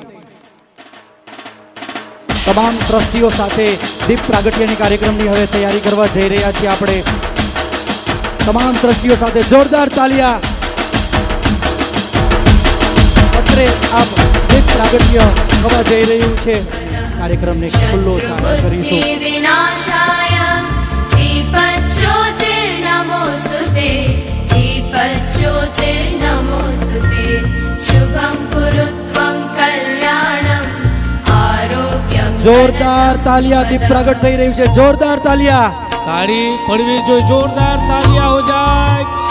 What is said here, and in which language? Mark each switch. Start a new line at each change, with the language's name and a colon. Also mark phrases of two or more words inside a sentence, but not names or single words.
Gujarati: તમામ ટ્રસ્ટીઓ સાથે દીપ પ્રાગટ્યની કાર્યક્રમની હવે તૈયારી કરવા જઈ રહ્યા છીએ આપણે. તમામ ટ્રસ્ટીઓ સાથે જોરદાર તાલિયા. અત્રે આપ દીપ પ્રાગટ્ય થવા જઈ રહ્યું છે. કાર્યક્રમને ખુલ્લો ચાલુ કરીશું.
Sanskrit: नमोस्तुते दीपज्योतिर्नमोस्तुते शुभं कुरु त्वं कल्याणं आरोग्यं.
Gujarati: જોરદાર તાલિયા. દીપ પ્રાગટ થઈ રહ્યું છે. જોરદાર તાલિયા. તાળી પડવી જોઈએ. જોરદાર
Hindi: तालिया हो जाय.